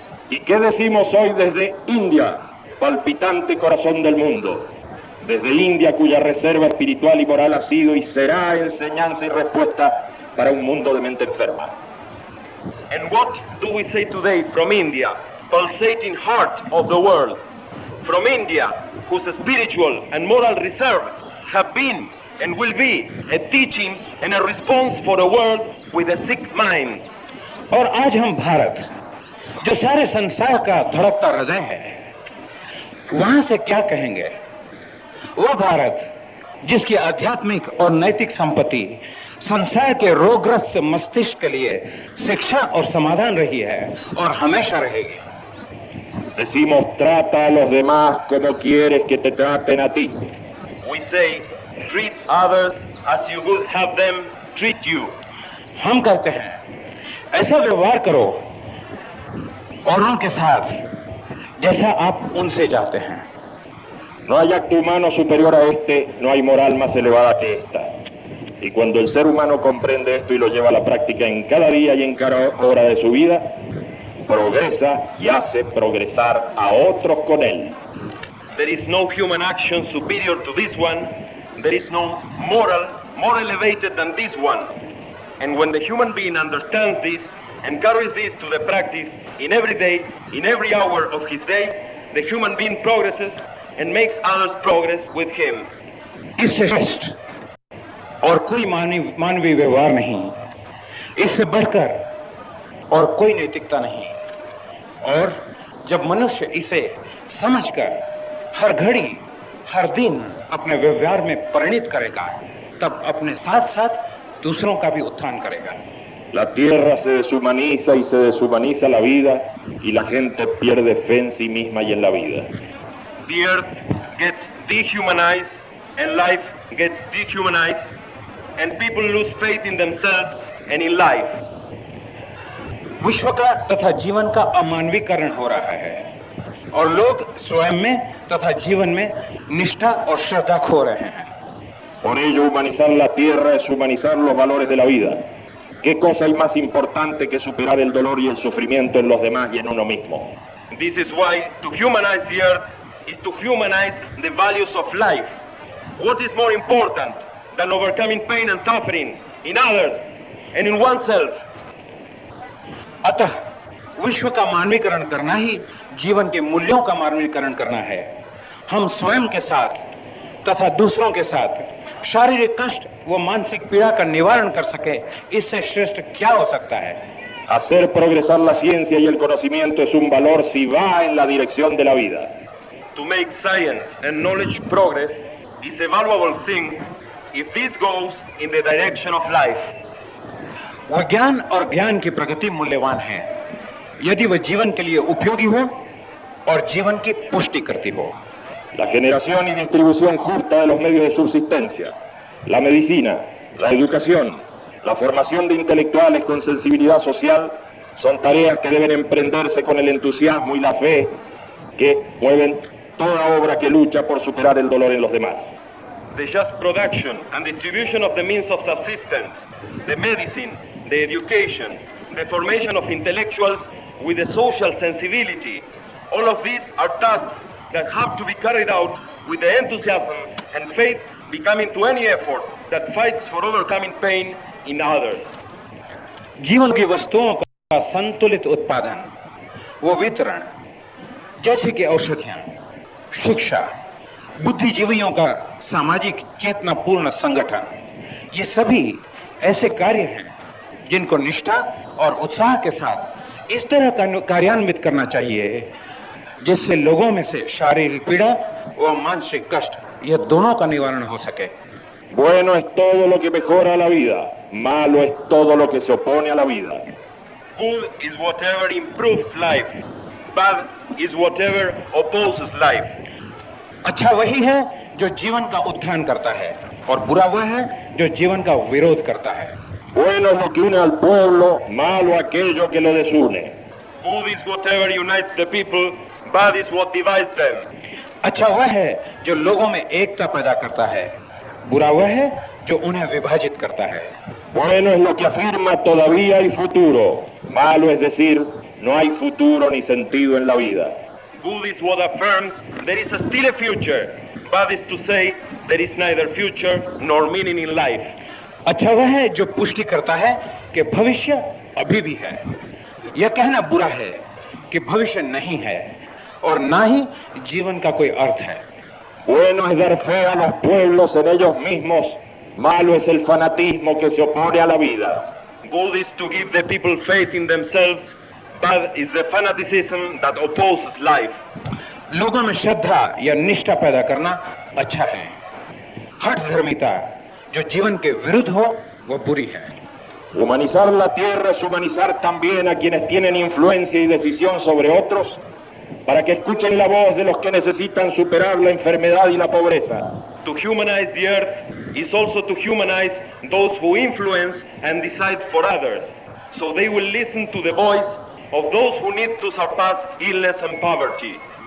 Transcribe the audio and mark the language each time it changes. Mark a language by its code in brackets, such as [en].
[es] ¿Y qué decimos hoy desde India, palpitante corazón del mundo? Desde India, cuya reserva espiritual y moral ha sido y será enseñanza y respuesta para un mundo de mente enferma. [en] And what do we say today from India, pulsating heart of the world? From India, whose spiritual and moral reserve have been and will be a teaching and a response for a world with a sick mind. [hi] और आज हम भारत, जो सारे संसार का धड़कता हृदय है, वहां से क्या कहेंगे? वो भारत जिसकी आध्यात्मिक और नैतिक संपत्ति संसार के रोगग्रस्त मस्तिष्क के लिए शिक्षा और समाधान रही है और हमेशा रहेगी। [es] Decimos, trata a los demás como quieres que te traten a ti. [en] We say, treat others as you would have them treat you. [hi] हम कहते हैं, ऐसा व्यवहार करो औरों के साथ जैसा आप उनसे चाहते हैं। [es] No hay acto humano superior a este, no hay moral más elevada que esta. Y cuando el ser humano comprende esto y lo lleva a la práctica en cada día y en cada hora de su vida, progresa y hace progresar a otros con él. [en] There is no human action superior to this one. There is no moral more elevated than this one. And when the human being understands this and carries this to the practice in every day, in every hour of his day, the human being progresses and makes others progress with him. [hi] इससे श्रेष्ठ और कोई मानवीय व्यवहार नहीं, इससे बढ़कर और कोई नैतिकता नहीं। और जब मनुष्य इसे समझकर हर घड़ी हर दिन अपने व्यवहार में परिणित करेगा, तब अपने साथ साथ दूसरों का भी उत्थान करेगा। [es] La tierra se deshumaniza y se deshumaniza la vida y la gente pierde fe en sí misma y en la vida. [en] The earth gets dehumanized and life gets dehumanized and people lose faith in themselves and in life. [hi] विश्व का तथा जीवन का अमानवीकरण हो रहा है और लोग स्वयं में तथा जीवन में निष्ठा और श्रद्धा खो रहे हैं। [es] Por ello, humanizar la tierra es humanizar los valores de la vida. ¿Qué cosa hay más importante que superar el dolor y el sufrimiento en los demás y en uno mismo? [en] This is why to humanize the earth is to humanize the values of life. What is more important than overcoming pain and suffering in others and in oneself? [hi] अतः विश्व का मानवीकरण करना ही जीवन के मूल्यों का मानवीकरण करना है। हम स्वयं के साथ तथा दूसरों के साथ शारीरिक कष्ट व मानसिक पीड़ा का निवारण कर सके, इससे श्रेष्ठ क्या हो सकता है? [es] Hacer progresar la ciencia y el conocimiento es un valor si va en la dirección de la vida. [en] To make science and knowledge progress is a valuable thing if this goes in the direction of life. [hi] विज्ञान और ज्ञान की प्रगति मूल्यवान है यदि वह जीवन के लिए उपयोगी हो और जीवन की पुष्टि करती हो। [es] La generación y distribución justa de los medios de subsistencia, la medicina, la educación, la formación de intelectuales con sensibilidad social son tareas que deben emprenderse con el entusiasmo y la fe que mueven toda obra que lucha por superar el dolor en los demás. [en] The just production and distribution of the means of subsistence, the medicine, the education, the formation of intellectuals with a social sensibility, all of these are tasks that have to be carried out with the enthusiasm and faith becoming to any effort that fights for overcoming pain in others. [hi] जीवन की वस्तुओं का संतुलित उत्पादन व वितरण, जैसे कि औषधियां, शिक्षा, बुद्धिजीवियों का सामाजिक चेतनापूर्ण संगठन, ये सभी ऐसे कार्य हैं जिनको निष्ठा और उत्साह के साथ इस तरह का कार्यान्वित करना चाहिए जिससे लोगों में से शारीरिक पीड़ा व मानसिक कष्ट ये दोनों का निवारण हो सके। [es] Bueno es todo lo que mejora la vida, malo es todo lo que se opone a la vida. [en] Good is whatever improves life, bad is whatever opposes life. [hi] अच्छा वही है जो जीवन का उत्थान करता है और बुरा वह है जो जीवन का विरोध करता है। [es] Bueno es lo que une al pueblo, malo aquello que lo desune. [en] Good is whatever unites the people, bad is what divides them. [hi] अच्छा वह है जो लोगों में एकता पैदा करता है, बुरा वह है जो उन्हें विभाजित करता है। [es] Bueno es lo que afirma todavía hay futuro, malo es decir, no hay futuro ni sentido en la vida. [en] Good is what affirms there is still a future, bad is to say there is neither future nor meaning in life. [hi] अच्छा वह है जो पुष्टि करता है कि भविष्य अभी भी है। यह कहना बुरा है कि भविष्य नहीं है और ना ही जीवन का कोई अर्थ है। [es] Bueno es dar fe a los pueblos en ellos mismos, malo es el fanatismo que se opone a la vida. [en] Good is to give the people faith in themselves, bad is the fanaticism that opposes life. [hi] लोगों में श्रद्धा या निष्ठा पैदा करना अच्छा है। हठ धर्मिता जो जीवन के विरुद्ध हो वो बुरी है। [es] Humanizar la tierra es humanizar también a quienes tienen influencia y decisión sobre otros para que escuchen la voz de los que necesitan superar la enfermedad y la pobreza. [en] To humanize the earth is also to humanize those who influence and decide for others, so they will listen to the voice of those who need to surpass illness and poverty.